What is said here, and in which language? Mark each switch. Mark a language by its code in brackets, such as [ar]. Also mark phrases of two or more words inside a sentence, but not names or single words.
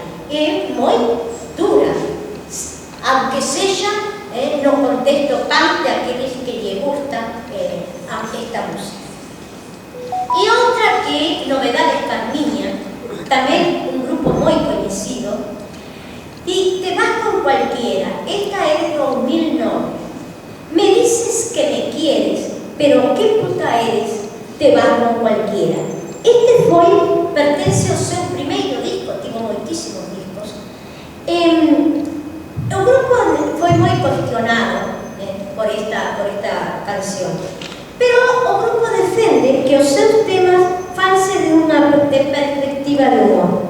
[gl] É moi dura, aunque sexa no contexto pan de aqueles que lle gusta esta música. E outra que Novedades Carmiña, tamén un grupo moi coñecido, y Te vas con cualquiera, esta é de 2009. [es] Me dices que me quieres, pero qué puta eres, te vas con cualquiera. [gl] Este pertence ao seu primeiro disco, tivo moitísimos discos. O grupo foi moi cuestionado por esta canción, pero o grupo defende que os seus temas fanse de unha perspectiva de humor.